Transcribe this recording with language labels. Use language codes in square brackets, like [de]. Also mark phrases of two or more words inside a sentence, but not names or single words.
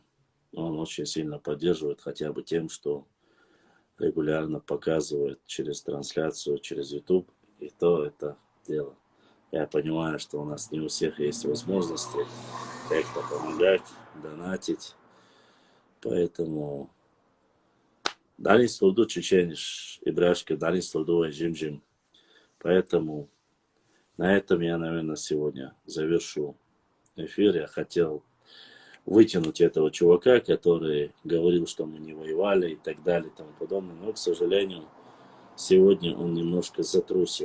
[ru] Он очень сильно поддерживает хотя бы тем, что регулярно показывает через трансляцию, через YouTube. И то это дело. Я понимаю, что у нас не у всех есть возможности как-то помогать, донатить. Поэтому дали слуду чечениш, ибрашка, дали слуду жим-жим. Поэтому на этом я, наверное, сегодня завершу эфир. Я хотел вытянуть этого чувака, который говорил, что мы не воевали и так далее и тому подобное. Но, к сожалению, сегодня он немножко затрусил.